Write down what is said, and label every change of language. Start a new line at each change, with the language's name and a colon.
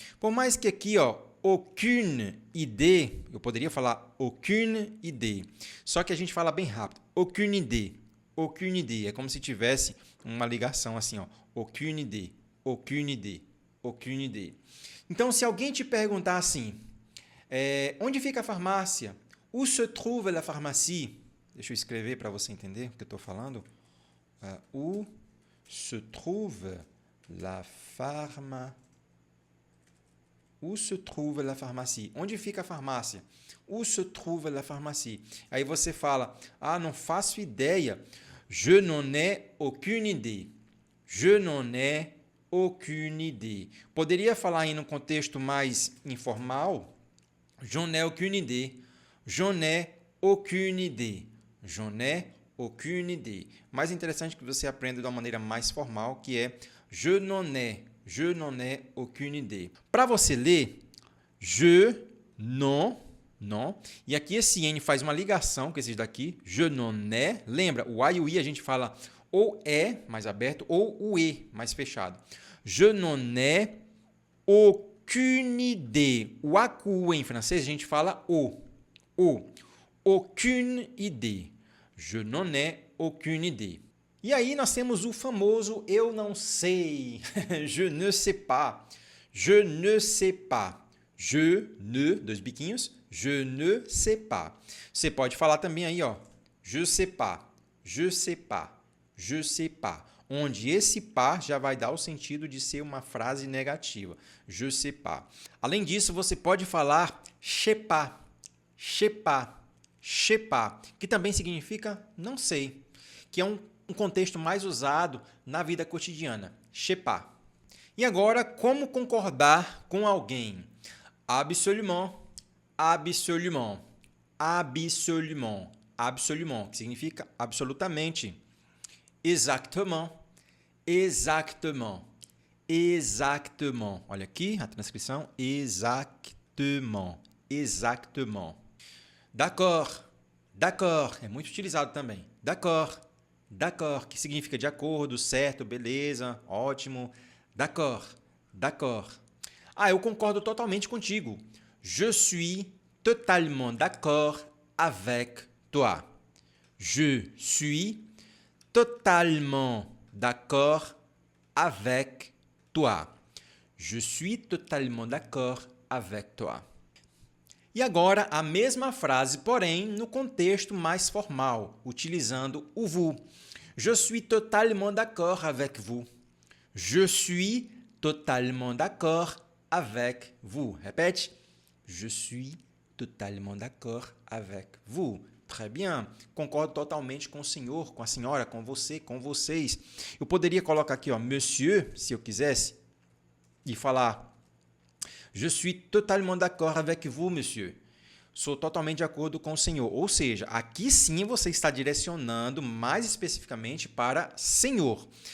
Portuguese: Por mais que aqui, ó,
French: aucune idée,
Portuguese: eu poderia falar aucune idée. Só que a gente fala bem rápido.
French: Aucune idée. Aucune idée.
Portuguese: É como se tivesse uma ligação assim, ó.
French: Aucune idée. Aucune idée. Aucune idée.
Portuguese: Então, se alguém te perguntar assim, onde fica a farmácia?
French: Où se trouve la pharmacie?
Portuguese: Deixa eu escrever para você entender o que eu estou falando.
French: Où se trouve la pharmacie? Où se trouve la pharmacie?
Portuguese: Onde fica a farmácia?
French: Où se trouve la pharmacie?
Portuguese: Aí você fala, não faço ideia.
French: Je n'en ai aucune idée. Je n'en ai aucune idée.
Portuguese: Poderia falar em um contexto mais informal?
French: J'en ai aucune idée. J'en ai aucune idée. J'en ai aucune idée.
Portuguese: Mais interessante que você aprenda de uma maneira mais formal, que é
French: je n'en ai aucune idée.
Portuguese: Para você ler, je, non, e aqui esse N faz uma ligação com esses daqui,
French: je n'en ai.
Portuguese: Lembra, o A e o I a gente fala ou é mais aberto ou o E mais fechado.
French: Je n'en ai aucune idée.
Portuguese: O A com o E em francês a gente fala o.
French: Aucune idée. Je n'en ai aucune idée.
Portuguese: E aí nós temos o famoso eu não sei.
French: Je ne sais pas. Je ne sais pas. Je ne,
Portuguese: dois biquinhos,
French: je ne sais pas.
Portuguese: Você pode falar também aí, ó.
French: Je sais pas. Je sais pas. Je sais pas.
Portuguese: Onde esse pas já vai dar o sentido de ser uma frase negativa.
French: Je sais pas.
Portuguese: Além disso, você pode falar
French: je sais pas. Je sais pas,
Portuguese: que também significa não sei, que é um contexto mais usado na vida cotidiana.
French: Je sais pas.
Portuguese: E agora, como concordar com alguém?
French: Absolument, absolument, absolument, absolument,
Portuguese: que significa absolutamente.
French: Exactement, exactement, exactement.
Portuguese: Olha aqui a transcrição.
French: Exactement, exactement. D'accord, d'accord,
Portuguese: é muito utilizado também. D'accord, d'accord, que significa de acordo, certo, beleza, ótimo.
French: D'accord, d'accord.
Portuguese: Eu concordo totalmente contigo.
French: Je suis totalement d'accord avec toi. Je suis totalement d'accord avec toi. Je suis totalement d'accord avec toi.
Portuguese: E agora a mesma frase, porém no contexto mais formal, utilizando o vous.
French: Je suis totalement d'accord avec vous. Je suis totalement d'accord avec vous. Répète. Je suis totalement d'accord avec vous. Très bien.
Portuguese: Concordo totalmente com o senhor, com a senhora, com você, com vocês. Eu poderia colocar aqui, ó, monsieur, se eu quisesse, e falar
French: je suis totalement d'accord avec vous, monsieur.
Portuguese: Sou totalmente de acordo com o senhor. Ou seja, aqui sim você está direcionando mais especificamente para senhor.